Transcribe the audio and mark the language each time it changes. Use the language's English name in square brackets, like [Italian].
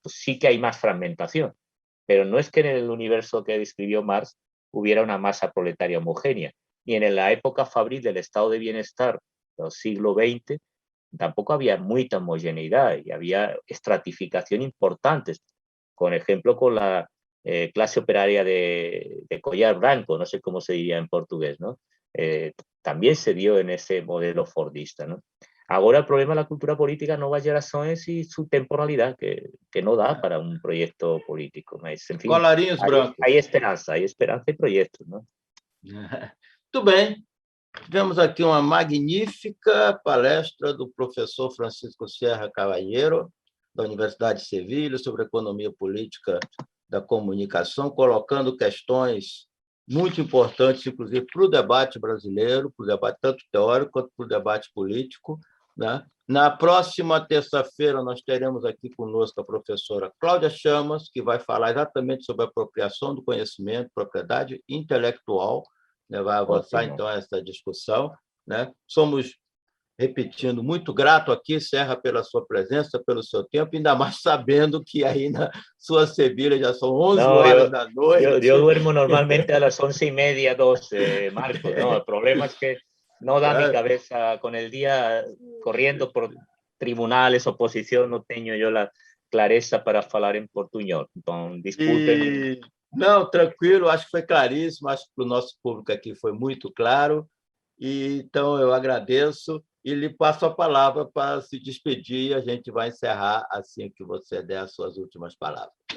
[Spanish] Pues sí que hay más fragmentación, pero no es que en el universo que describió Marx hubiera una masa proletaria homogénea, y en la época fabril del estado de bienestar del siglo XX tampoco había mucha homogeneidad y había estratificación importantes, con ejemplo con la clase operaria de collar blanco, no sé cómo se diría en portugués, ¿no? También se dio en ese modelo fordista, ¿no? Ahora el problema de la cultura política no va a razones y su temporalidad, que no da para un proyecto político. Mas, en fin, [Portuguese] Colarinhos brancos. [Spanish] hay esperanza y proyectos, ¿no? [Portuguese] Muito bem. Tivemos aqui uma magnífica palestra do professor Francisco Serra Cavalheiro, da Universidade de Sevilha, sobre economia política da comunicação, colocando questões muito importantes, inclusive, para o debate brasileiro, para o debate tanto teórico quanto para o debate político, né? Na próxima terça-feira, nós teremos aqui conosco a professora Cláudia Chamas, que vai falar exatamente sobre a apropriação do conhecimento, propriedade intelectual, né? Vai avançar, Ótimo. então, essa discussão, né? Somos, repetindo, muito grato aqui, Serra, pela sua presença, pelo seu tempo, ainda mais sabendo que aí na sua Sevilha já são 11 horas da noite. [Spanish] Yo duermo normalmente a las 11:30, 12, Marcos, ¿no? El problema es que no da mi cabeza con el día corriendo por tribunales, oposición, no tengo yo la clareza [Portuguese] para falar em portunhol. Então, desculpem. Não, tranquilo, acho que foi claríssimo, acho que para o nosso público aqui foi muito claro. E, então, eu agradeço e lhe passo a palavra para se despedir e a gente vai encerrar assim que você der as suas últimas palavras.